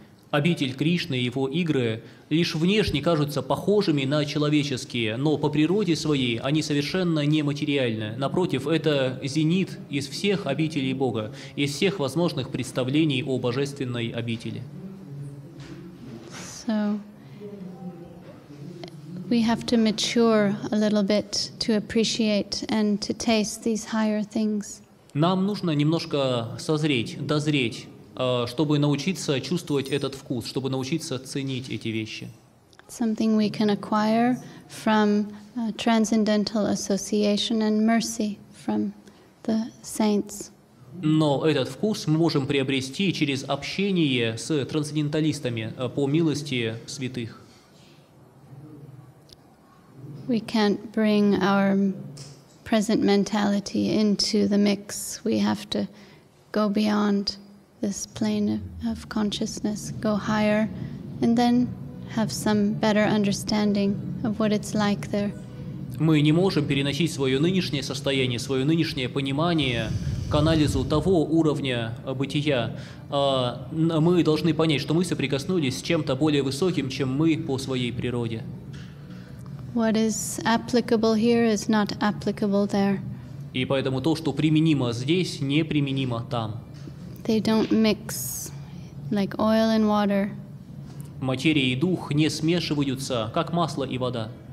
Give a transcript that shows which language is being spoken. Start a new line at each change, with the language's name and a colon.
Russian: Обитель Кришны и его игры лишь внешне кажутся похожими на человеческие, но по природе своей они совершенно нематериальны. Напротив, это зенит из всех обителей Бога, из всех возможных представлений о божественной обители.
English: So we have to mature a little bit to appreciate and to taste these higher things.
Russian: Нам нужно немножко созреть, дозреть, чтобы научиться чувствовать этот вкус, чтобы научиться ценить эти вещи.
English: Something we can acquire from transcendental association and mercy from the saints.
Russian: Но этот вкус мы можем приобрести через общение с трансценденталистами по милости святых.
English: We can't bring our present mentality into the mix. We have to go beyond this plane of consciousness, go higher, and then have some better understanding of what it's like there.
Russian: Мы не можем переносить свое нынешнее состояние, свое нынешнее понимание к анализу того уровня бытия. Мы должны понять, что мы соприкоснулись с чем-то более высоким, чем мы по своей природе.
English: What is applicable here is not applicable there.
Russian: И поэтому то, что применимо здесь, не применимо там.
English: They don't mix like oil and water.
Russian: Материя и дух не смешиваются, как масло и вода.